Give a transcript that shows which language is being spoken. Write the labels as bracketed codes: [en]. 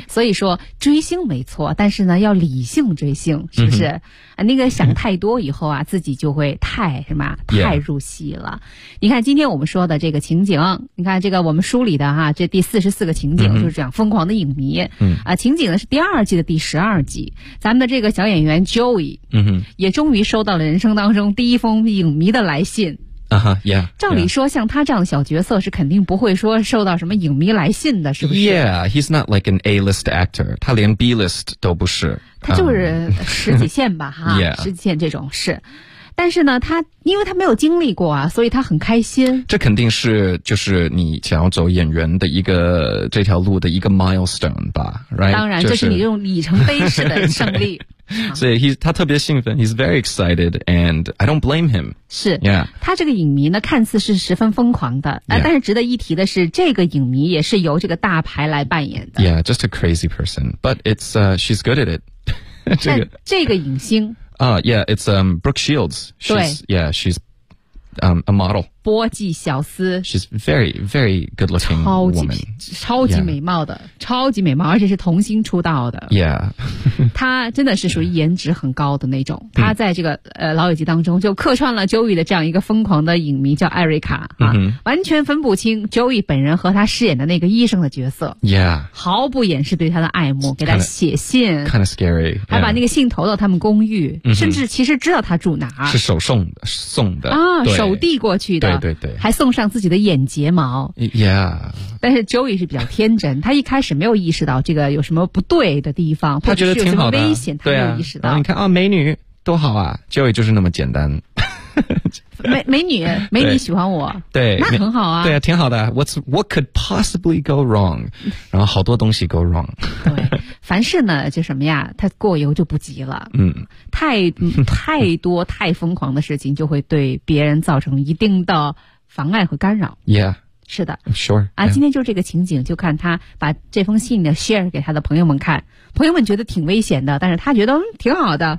[zh] 所以说追星没错，但是呢要理性追星，是不是、那个想太多以后啊自己就会太什么太入戏了、你看今天我们说的这个情景，你看这个我们梳理的哈、这第44个情景就是这样疯狂的影迷、情景呢是第二季的第12集，咱们的这个小演员 Joey、也终于收到了人生当中第一封影迷的来信。照理说像他这样的小角色是肯定不会说受到什么影迷来信的，是不是？ [en] Yeah, he's not like an A-list actor. [zh] 他连 B-list 都不是。他就是十几线吧哈。十几线这种是。但是呢他因为他没有经历过啊，所以他很开心。这肯定是就是你想要走演员的一个这条路的一个 milestone 吧 ,right? 当然、就是、这是你这种里程碑式的胜利。所以他特别兴奋 , [en] he's very excited, and I don't blame him. [zh] 是、他这个影迷呢看似是十分疯狂的、但是值得一提的是这个影迷也是由这个大牌来扮演的。 [en] Yeah, just a crazy person, but it's, she's good at it. [zh] 这个影星 [en] Yeah, it's Brooke Shields. She's a model. [zh] 波吉小斯。 [en] She's very, very good looking woman. [zh] 超级美貌的、yeah. 超级美貌，而且是童星出道的。 Yeah. 她真的是属于颜值很高的那种。她在这个老友记当中就客串了 Joey 的这样一个疯狂的影迷叫艾瑞卡。嗯、mm-hmm. 完全分不清 Joey 本人和他饰演的那个医生的角色。 Yeah. 毫不掩饰对他的爱慕，给他写信。 [en] Kind of scary.、Yeah. [zh] 还把那个信投到他们公寓、mm-hmm. 甚至其实知道他住哪儿。是手送的。送的。啊，手递过去的。对对对，还送上自己的眼睫毛，Yeah。但是 Joey 是比较天真，他一开始没有意识到这个有什么不对的地方，他觉得挺好的，危险他没有意识到。啊、你看啊、哦，美女多好啊 ，Joey 就是那么简单。美女喜欢我，对，那很好啊，对啊，挺好的。 [en] What could possibly go wrong？ [zh] 然后好多东西 go wrong。对，凡事呢就什么呀，他过犹就不及了。嗯，太多太疯狂的事情就会对别人造成一定的妨碍和干扰。 Yeah，是的，Sure、 yeah.。啊，今天就这个情景，就看他把这封信呢 share 给他的朋友们看，朋友们觉得挺危险的，但是他觉得、挺好的，